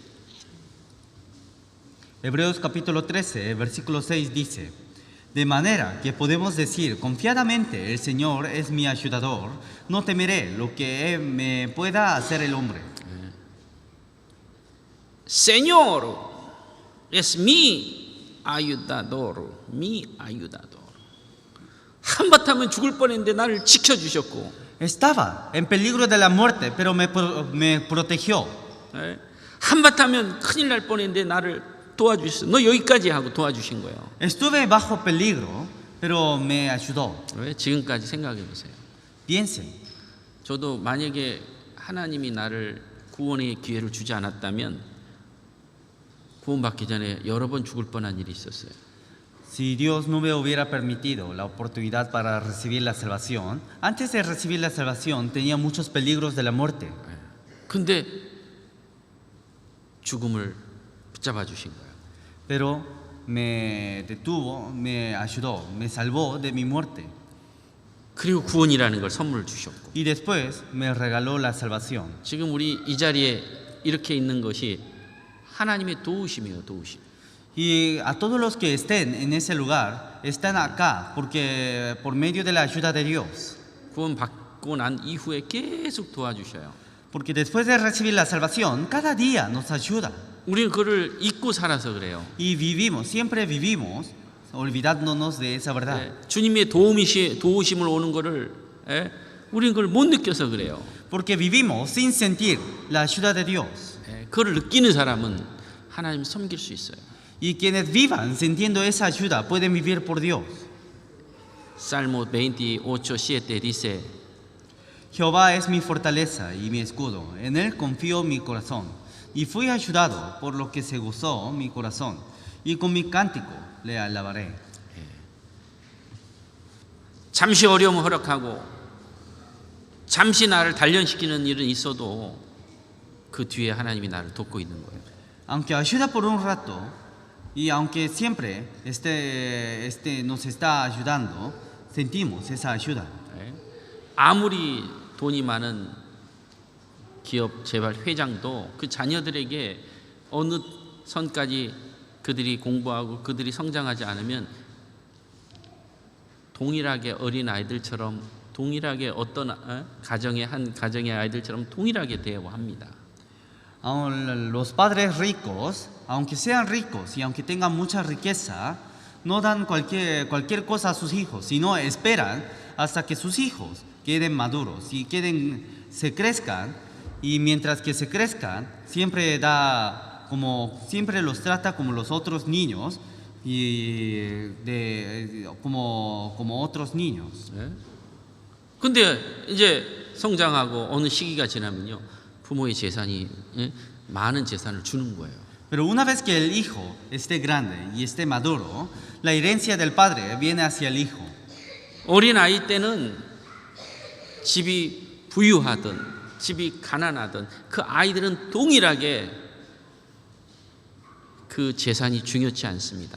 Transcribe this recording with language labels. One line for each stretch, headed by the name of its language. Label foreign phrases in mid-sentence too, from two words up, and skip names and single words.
Spanish: Hebreos capítulo 13, versículo 6 dice: De manera que podemos decir confiadamente, el Señor es mi ayudador, no temeré lo que me pueda hacer el hombre. Señor es mi ayudador.
Korean: 한바탕은 죽을 뻔했는데 나를 지켜주셨고
Spanish: Estaba en peligro de la muerte, pero me protegió.
Korean: 한바탕은 큰일 날 뻔했는데 나를 도와주셨어. 너 여기까지 하고 도와주신 거예요.
Spanish: Estuve bajo peligro, pero me ayudó.
Korean: 왜? 지금까지 생각해 보세요.
Spanish: Piensen,
Korean: 저도 만약에 하나님이 나를 구원의 기회를 주지 않았다면 구원받기 전에 여러 번 죽을 뻔한 일이 있었어요.
Spanish: si Dios no me hubiera permitido la oportunidad para recibir la salvación, antes de recibir la salvación tenía muchos peligros de la muerte.
Korean: 근데 죽음을 붙잡아 주신 거예요.
Spanish: Pero me detuvo, me ayudó, me salvó de mi muerte.
Korean: 그리고 구원이라는 걸 선물을 주셨고
Spanish: Y después me regaló la salvación.
Korean: 지금 우리 이 자리에 이렇게 있는 것이 하나님의 도우심이에요. 도우심.
Spanish: Y a todos los que estén en ese lugar, están acá porque por medio de la ayuda de Dios.
Korean: 구원받고 난 이후에 계속 도와주셔요.
Spanish: Porque después de recibir la salvación, cada día nos ayuda.
Korean: 우리는 그를 잊고 살아서 그래요.
Spanish: Y vivimos, siempre vivimos, olvidándonos de esa verdad.
Korean: 주님의 도우심을 오는 거를 우리는 그걸 못 느껴서 그래요.
Spanish: Porque vivimos sin sentir la ayuda de Dios.
Korean: 그걸 느끼는 사람은 하나님 섬길 수 있어요.
Spanish: Y quienes vivan sintiendo esa ayuda pueden vivir por Dios. Salmo 28:7 dice: Jehová es mi fortaleza y mi escudo, en él confío mi corazón. Y fui ayudado por lo que se gozó mi corazón, y con mi cántico le alabaré.
Korean: 잠시 어려움을 허락하고 잠시 나를 단련시키는 일은 있어도 그 뒤에 하나님이 나를 돕고 있는 거예요.
Spanish: Aunque ayuda por un rato, y aunque siempre nos está ayudando, sentimos esa ayuda.
Korean: 아무리 돈이 많은 기업 재벌 회장도 그 자녀들에게 어느 선까지 그들이 공부하고 그들이 성장하지 않으면 동일하게 어린 아이들처럼 동일하게 어떤 가정의 아이들처럼 동일하게 대우합니다.
Spanish: Los padres ricos, aunque sean ricos y aunque tengan mucha riqueza, no dan cualquier cosa a sus hijos, sino esperan hasta que sus hijos queden maduros y se crezcan, y mientras que se crezcan, siempre los trata como los otros niños y como otros niños.
Korean: 예? 근데 이제 성장하고 어느 시기가 지나면요, 부모의 재산이 많은 재산을 주는 거예요.
Spanish: Pero una vez que el hijo esté grande y esté maduro, la herencia del padre viene hacia el hijo.
Korean: 어린 아이 때는 집이 부유하든 집이 가난하든 그 아이들은 동일하게 그 재산이 중요치 않습니다.